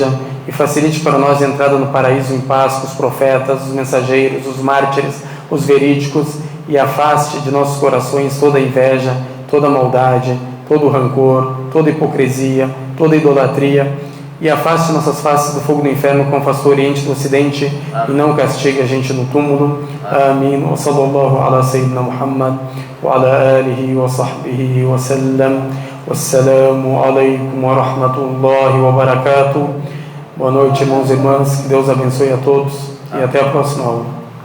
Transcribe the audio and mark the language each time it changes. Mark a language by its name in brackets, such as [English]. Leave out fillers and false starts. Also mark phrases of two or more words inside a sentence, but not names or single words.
[Portuguese] E facilite para nós a entrada no paraíso em paz com os profetas, os mensageiros, os mártires, os verídicos. E afaste de nossos corações toda inveja, toda maldade, todo rancor, toda hipocrisia, toda idolatria, e afaste nossas faces do fogo do inferno, como afastou o Oriente do Ocidente. Amém. E não castigue a gente no túmulo. Amém. [Arabic] وصلى الله على سيدنا محمد وعلى آله وصحبه وسلم. والسلام عليكم ورحمة الله وبركاته. [Portuguese] Boa noite, irmãos e irmãs, que Deus abençoe a todos. Amém. E até a próxima aula.